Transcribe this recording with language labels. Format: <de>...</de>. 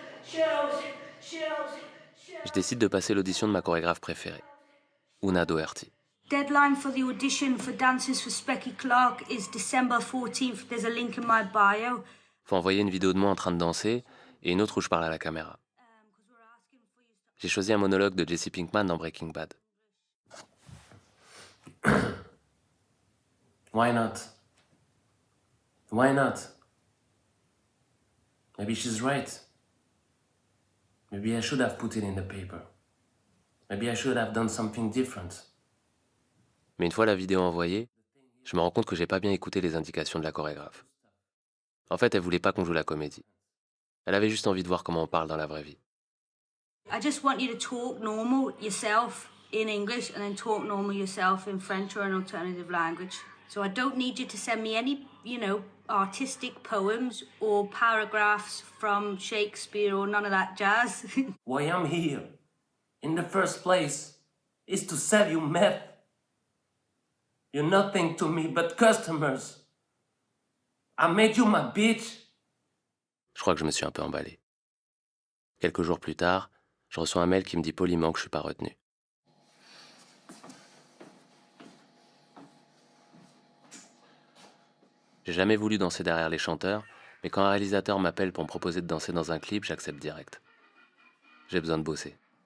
<fr>Je décide de passer l'audition de ma chorégraphe préférée, Una Doherty.</fr> <en>Deadline for the audition for Dances for Specky Clark is December 14th. There's a link in my bio.</en> <fr>Faut envoyer une vidéo de moi en train de danser et une autre où je parle à la caméra. J'ai choisi un monologue de Jesse Pinkman dans Breaking Bad.</fr> <en>Why not? Why not? Maybe she's right. Maybe I should have put it in the paper. Maybe I should have done something different.</en> <fr>Mais une fois la vidéo envoyée, je me rends compte que j'ai pas bien écouté les indications de la chorégraphe. En fait, elle voulait pas qu'on joue la comédie. Elle avait juste envie de voir comment on parle dans la vraie vie.</fr> <en>I just want you to talk normal yourself in English and then talk normal yourself in French or an alternative language. So I don't need you to send me any, artistic poems or paragraphs from Shakespeare or none of that jazz. Why I'm here, in the first place, is to sell you meth. You're nothing to me but customers. I made you my bitch.</en> <fr>Je crois que je me suis un peu emballé. Quelques jours plus tard, je reçois un mail qui me dit poliment que je suis pas retenu. J'ai jamais voulu danser derrière les chanteurs, mais quand un réalisateur m'appelle pour me proposer de danser dans un clip, j'accepte direct. J'ai besoin de bosser.</fr>